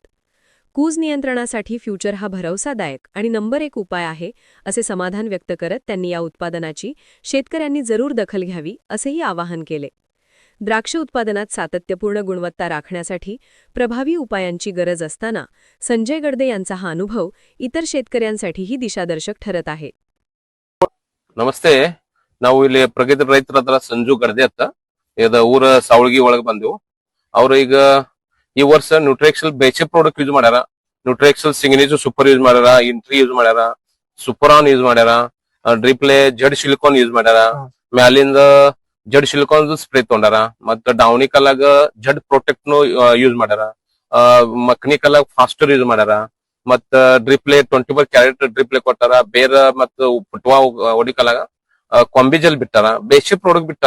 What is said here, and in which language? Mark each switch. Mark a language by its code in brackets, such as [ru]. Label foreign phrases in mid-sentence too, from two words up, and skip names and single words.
[mr] कूज नियंत्रणासाठी फ्युचर हा भरवसादायक आणि नंबर 1 उपाय आहे, असे समाधान व्यक्त करत त्यांनी या उत्पादनाची शेतकऱ्यांनी जरूर दखल घ्यावी असेही आवाहन केले. द्राक्ष उत्पादनात सातत्यपूर्ण गुणवत्ता राखण्यासाठी प्रभावी उपायांची गरज असताना संजय गडदे यांचा हा अनुभव इतर शेतकऱ्यांसाठीही दिशादर्शक ठरत आहे. [kn] ನಮಸ್ತೆ. ನಾವು ಇಲ್ಲಿ ಪ್ರಗತಿ ರೈತರ ಹತ್ರ ಸಂಜು ಗಡ್ದೆ ಅಂತ ಊರ ಸಾವಳಗಿ ಒಳಗೆ ಬಂದೆವು. ಅವ್ರು ಈಗ ಈ ವರ್ಷ ನ್ಯೂಟ್ರಿಕ್ಸಲ್ [en] basic product use [kn] ಮಾಡ್ಯಾರ. ನ್ಯೂಟ್ರಿಕ್ಸಲ್ ಸಿಗ್ನೇಚರ್ ಸೂಪರ್ ಯೂಸ್ ಮಾಡ್ಯಾರ, ಇಂಟ್ರಿ ಯೂಸ್ ಮಾಡ್ಯಾರ, ಸೂಪರಾನ್ ಯೂಸ್ ಮಾಡ್ಯಾರ, ಡ್ರಿಪ್ಲೆ ಜಡ್ ಸಿಲಿಕಾನ್ ಯೂಸ್ ಮಾಡ್ಯಾರ, ಮ್ಯಾಲಿಂದ ಜಡ್ ಸಿಲಿಕಾನ್ ಸ್ಪ್ರೇ ತಗೊಂಡಾರ, ಮತ್ತ ಡೌನಿ ಕಲಾಗ ಜಡ್ ಪ್ರೊಟೆಕ್ಟ್ ನು ಯೂಸ್ ಮಾಡ್ಯಾರ, ಮಕ್ನಿ ಕಲಾಗ ಫಾಸ್ಟರ್ ಯೂಸ್ ಮಾಡ್ಯಾರ, ಮತ್ತ ಡ್ರಿಪ್ಲೆ 24 ಕ್ಯಾರೆಟ್ ಡ್ರಿಪ್ಲೆ ಕೊಟ್ಟಾರ, ಬೇರ ಮತ್ತ ಪುಟ್ವಾ ಒಡಿ ಕಲಾಗ ಕೊಂಬಿಜಲ್ ಬಿಟ್ಟಾರ, [en] basic product [kn] ಬಿಟ್ಟಾರ.